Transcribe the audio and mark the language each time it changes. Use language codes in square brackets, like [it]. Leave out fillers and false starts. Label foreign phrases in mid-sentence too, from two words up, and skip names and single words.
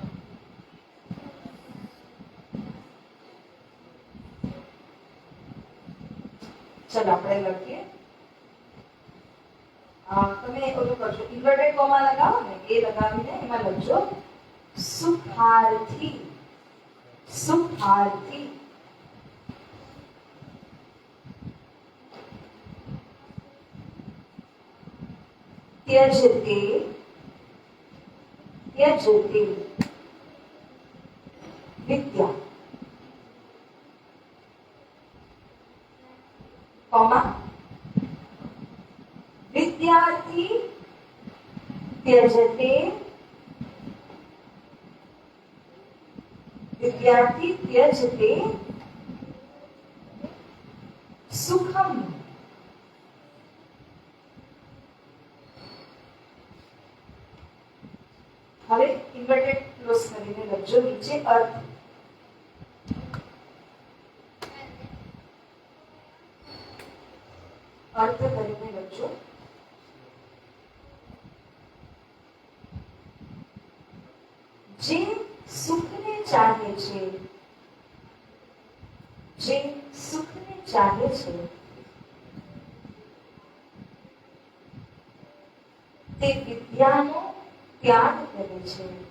[gu] ચલો આપણે લખીએ. તમે ઓલું કરજો, [en] inverted comma [gu] લગાવો ને એ લગાવીને એમાં લખજો સુખાર્થી. સુખાર્થી. [sa] त्यजते त्यजते विद्या कॉमा विद्यार्थी त्यजते विद्यार्थी त्यजते सुखम. [gu] હવે [en] inverted close [gu] કરીને લખજો નીચે અર્થ. અર્થ કરીને લખજો જે સુખને ચાહે છે, જે સુખને ચાહે છે તે વિદ્યાનો ત્યાગ કરે છે.